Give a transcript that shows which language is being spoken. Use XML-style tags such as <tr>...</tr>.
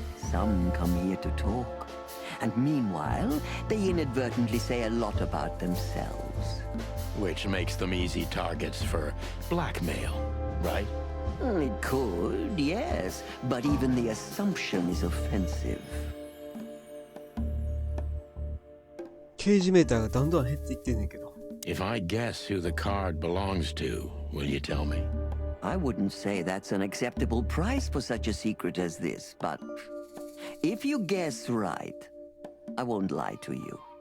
<en>Some come here to talk. And meanwhile, they inadvertently say a lot about themselves. Which makes them easy targets for blackmail, right? It could, yes. But even the assumption is offensive.</en> <ja>刑事メーターがどんどん減っていってんねんけど。</ja> <en>If I guess who the card belongs to, will you tell me? I wouldn't say that's an acceptable price for such a secret as this, but if you guess right, I won't lie to you.</en>